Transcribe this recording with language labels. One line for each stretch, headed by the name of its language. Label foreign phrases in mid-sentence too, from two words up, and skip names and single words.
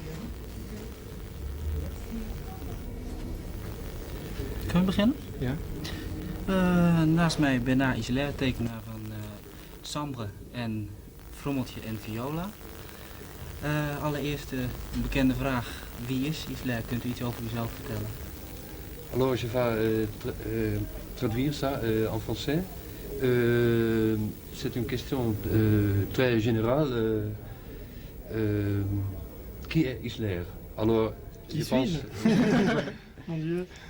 Dutch: Kunnen we beginnen? Ja. Naast mij Bernard Isler, tekenaar van Sambre en Frommeltje en Viola. Allereerst een bekende vraag. Wie is Isler? Kunt u iets over uzelf vertellen?
French: Alors, je vais traduire ça en français. C'est une question très générale. Qui est Isler? Alors, Qui je pense... Mon Dieu.